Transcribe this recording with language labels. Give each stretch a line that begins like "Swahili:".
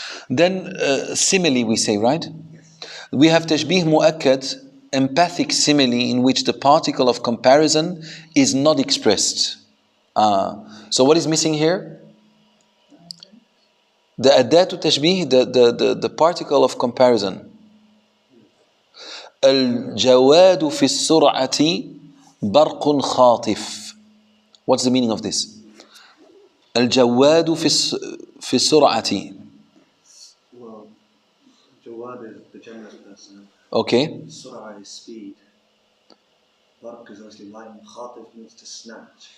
English: Then simile we say, right? We have تشبيه مؤكد, empathic simile in which the particle of comparison is not expressed. So what is missing here? The أداة تشبيه, the particle of comparison.
Arabic: الجواد في السرعة برق خاطف.
English: What's the meaning of this?
Arabic: الجواد في السرعة.
English: Well, Jawad is the generous person. Okay. Surah is speed. Barq is obviously lightning. Khatif means to snatch.